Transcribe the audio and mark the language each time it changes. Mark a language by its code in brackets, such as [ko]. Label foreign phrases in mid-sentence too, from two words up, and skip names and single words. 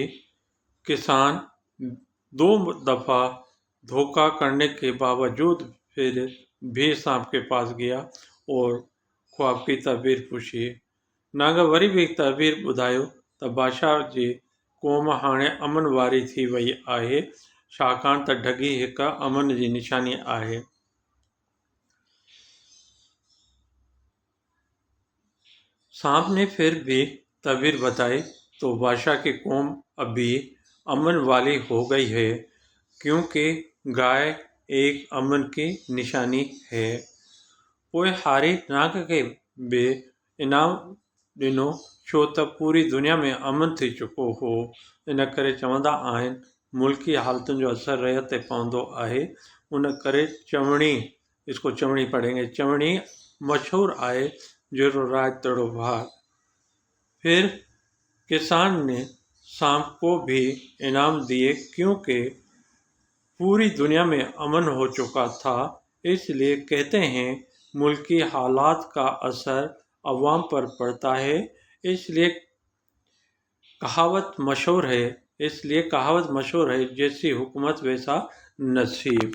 [ur] کسان 2 دفعہ دھوکا کرنے کے باوجود پھر بھی سانپ کے پاس گیا اور خواب کی تعبیر پوچھی. [sd] नाग वरी भी तबीर ॿुधायो त बादशाह जी क़ौम हाणे अमन वारी थी वई आहे, छाकाणि त ढगी हिक अमन जी निशानी आहे। [ur] سانپ نے پھر بھی تعبیر بتائی تو بادشاہ کی قوم ابھی امن والی ہو گئی ہے، کیونکہ گائے ایک امن کی نشانی ہے. [sd] पोइ हारी नाग खे बि इनाम ॾिनो, छो त पूरी दुनिया में अमन थी चुको हो। इन करे चवंदा आहिनि मुल्की हालतुनि जो असरु रहित ते पवंदो आहे। उन करे चवणी, [ur] اس کو چونی پڑھیں گے. [sd] चवणी मशहूर आहे, जहिड़ो राज तहिड़ो भाग। [ur] پھر کسان نے سانپ کو بھی انعام دیے، کیونکہ پوری دنیا میں امن ہو چکا تھا. اس لیے کہتے ہیں ملکی حالات کا اثر عوام پر پڑتا ہے، اس لیے کہاوت مشہور ہے، جیسی حکومت ویسا نصیب.